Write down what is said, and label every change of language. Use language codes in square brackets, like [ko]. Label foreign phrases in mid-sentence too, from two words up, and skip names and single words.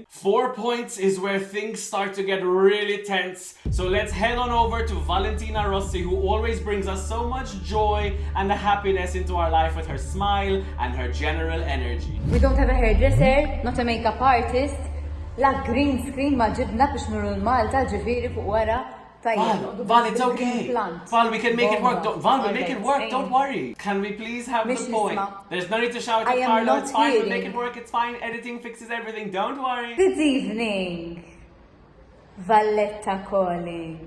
[en] 4 points is where things start to get really tense. So let's head on over to Valentina Rossi, who always brings us so much joy and happiness into our life with her smile and her general energy. We don't have a hairdresser, not a makeup artist. [mt] La [en] green screen [mt] ma ġibna biex nuru l-Malta ġifiri fuq wara. [en] Val, it's okay. Val, we can make it work. Val, we'll make it work. Don't worry. Can we please have the point? There's no need to shout at Carlo. It's fine. We'll make it work. It's fine. Editing fixes everything. Don't worry. Good evening. Valletta calling.